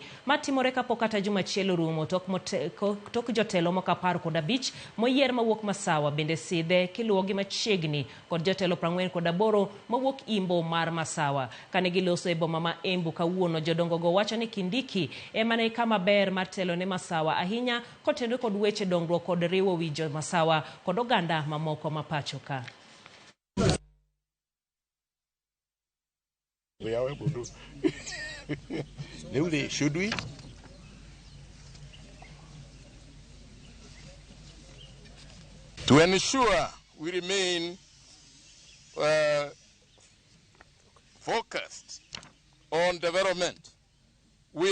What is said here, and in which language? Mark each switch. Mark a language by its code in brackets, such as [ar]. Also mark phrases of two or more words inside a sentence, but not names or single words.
[luo] Matimore kapok kata juma achiel orumo tok jotelo moko 15 moyier mawuok masawa bende sidhe kiluwogi machiegni kod jotelo 48 mawuok Imbo mar masawa. Kane giloso e boma ma Embu kawuono, jodongo go wacho ni Kindiki ema ne kama ber mar telo ne masawa ahinya kotendo kod weche dongruok kod riwo wijo masawa kod oganda mamoko mapacho ka. [en] Should we? To ensure we remain focused on development, we